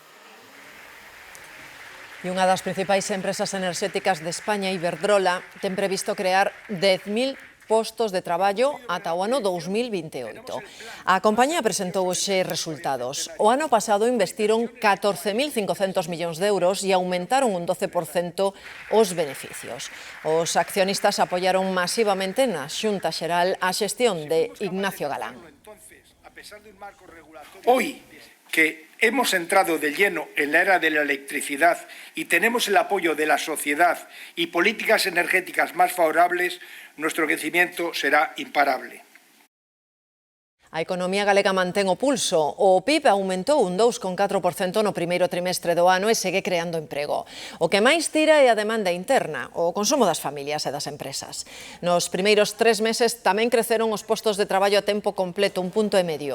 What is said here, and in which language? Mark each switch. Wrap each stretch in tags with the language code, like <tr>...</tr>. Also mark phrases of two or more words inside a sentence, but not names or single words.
<gl>E unha das principais empresas enerxéticas de España, Iberdrola, ten previsto crear 10.000 postos de traballo ata o ano 2028. A compañía presentou hoxe resultados. O ano pasado investiron 14.500 millóns de euros e aumentaron un 12% os beneficios. Os accionistas apoiaron masivamente na Xunta Xeral a xestión de Ignacio Galán.</gl> <es>Hoy que hemos entrado de lleno en la era de la electricidad y tenemos el apoyo de la sociedad y políticas energéticas más favorables, nuestro crecimiento será imparable.</es> <gl>A economía galega mantén o pulso. O PIB aumentou un 2,4% no primeiro trimestre do ano e segue creando emprego. O que máis tira é a demanda interna, o consumo das familias e das empresas. Nos primeiros 3 meses tamén creceron os postos de traballo a tempo completo, 1,5 punto.</gl>